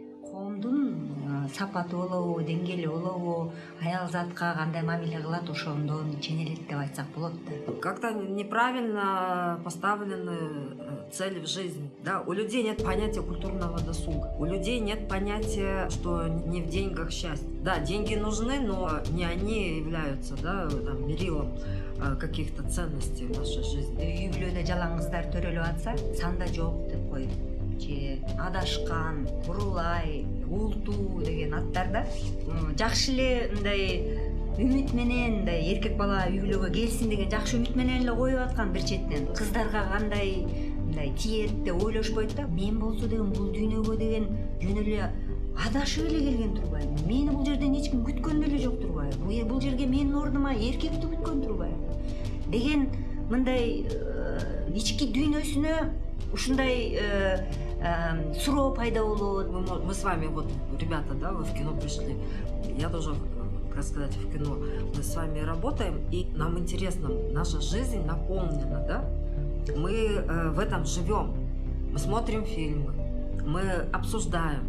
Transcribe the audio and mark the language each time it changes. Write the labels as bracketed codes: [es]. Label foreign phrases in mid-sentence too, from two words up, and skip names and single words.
[ky] коомдун сапаты болобу, деңгээли болобу, аял затка кандай мамиле кылат ошондон ченелет деп айтсак болот да. [ru] Как-то неправильно поставлены цели в жизни. Да? У людей нет понятия культурного досуга. У людей нет понятия, что не в деньгах счастье. Да, деньги нужны, но не они являются, да, там, мерилом каких-то ценностей в нашей жизни. [ky] Үй бүлөдө жалаңыздар төрөлүп атса, санда жок деп коюп же адашкан, бурулай, ултуу деген аттарда жакшы эле мындай үмүт менен мындай эркек бала үй бүлөгө келсин деген жакшы үмүт менен эле коюп аткан бир четинен. Кыздарга кандай мындай тиет деп ойлошпойт да. Мен болсо деген бул дүйнөгө деген жөн эле адашып эле келген турбайбы? Мени бул жерден эч ким күткөн деле жок турбайбы? Бул жерге менин ордума эркекти күткөн турбайбы? Деген мындай ички дүйнөсүнө ушундай суроо пайда болот. [ru] Мы с вами, вот, ребята, да, вы в кино пришли. Я тоже, как сказать, в кино. Мы с вами работаем, и нам интересно, наша жизнь наполнена, да? Мы в этом живем. Мы смотрим фильмы, мы обсуждаем.